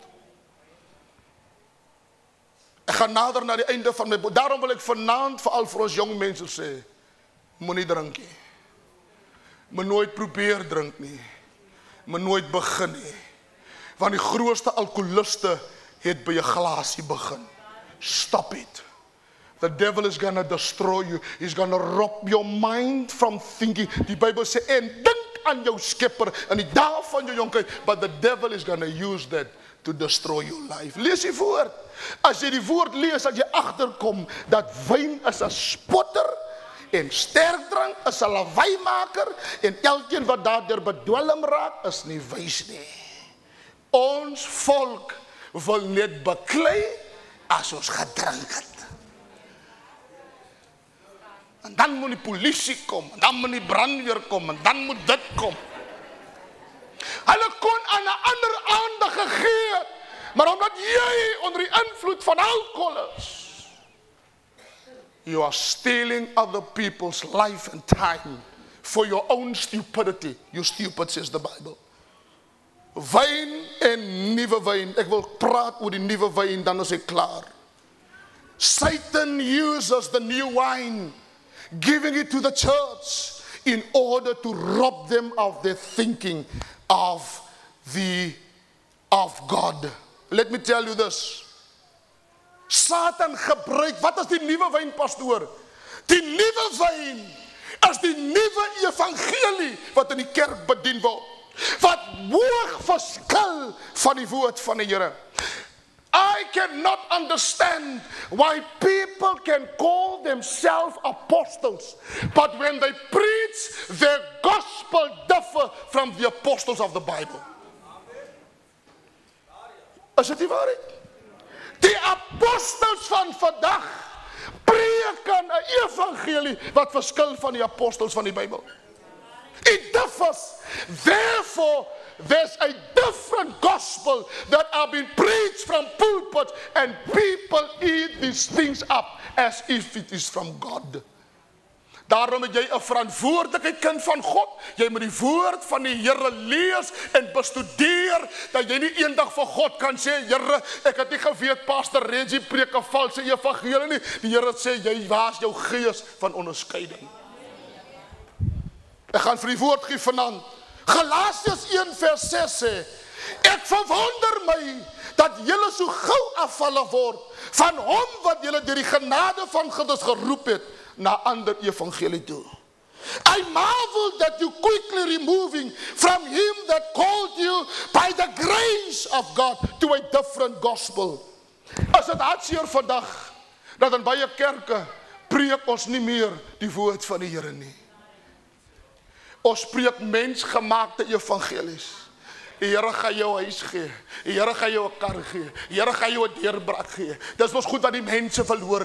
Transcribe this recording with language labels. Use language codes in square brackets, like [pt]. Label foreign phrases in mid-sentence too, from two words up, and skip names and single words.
[af] Ek gaan nader na die einde van my boek. Daarom wil ek vanaand veral vir ons jong mense sê, moenie drink nie. Moet nooit probeer drink nie. Moet nooit begin nie. Want die grootste alkoholiste het by 'n glasie begin. [en] Stop it. The devil is gonna destroy you. He's gonna rob your mind from thinking. [af] Die Bybel sê, en dink aan jou skepper in die dae van jou jonkheid, [en] but the devil is gonna use that to destroy your life. [af] Lees die woord. As jy die woord lees, as jy agterkom dat wyn is 'n spotter en sterkdrank is 'n lawaaimaker en elkeen wat daardeur bedwelm raak is nie wys nie. Ons volk wil net beklei as ons gedrink het. En dan moet die polisie kom, en dan moet die brandweer kom, en dan moet dit kom. Hulle kon aan 'n ander aandag gegee het, maar omdat jy onder die invloed van alcohol is, [en] you are stealing other people's life and time for your own stupidity. You stupid, says the Bible. [af] Wyn en nuwe wyn. Ek wil praat oor die nuwe wyn, dan is ek klaar. [en] Satan uses the new wine, giving it to the church in order to rob them of their thinking of God. Let me tell you this. [af] Satan gebruik, wat is die nuwe wyn, pastoor? Die nuwe wyn is die nuwe evangelie wat in die kerk bedien word. Wat hoog verskil van die woord van die Here. [en] I cannot understand why people can call themselves apostles, but when they preach, their gospel differ from the apostles of the Bible. [af] Is dit nie waarheid? Die apostels van vandag preken 'n evangelie wat verskil van die apostels van die Bybel. [en] It differs. Therefore, there's a different gospel that are being preached from pulpit, and people eat these things up as if it is from God. [af] Daarom het jy 'n verantwoordelikheid, kind van God. Jy moet die woord van die Here lees en bestudeer, dat jy nie eendag vir God kan sê, Here, ek het nie geweet Pastor Reggie preek 'n valse evangelie nie. Die Here sê, jy was jou gees van onderskeiding. Ek gaan vir die woord gee vanaand. Galasiërs 1 vers 6 sê, ek verwonder my dat julle so gou afvallig word van hom wat julle deur die genade van God geroep het na ander evangelie toe. [en] I marvel that you quickly removing from him that called you by the grace of God to a different gospel. [af] As dit hartseer vandag, dat in baie kerke preek ons nie meer die woord van die Here nie. Ons preek mensgemaakte evangelies. Die Here gaan jou huis gee. Die Here gaan jou 'n kar gee. Die Here gaan jou 'n deurbraak gee. Dis mos goed wat die mense verloor.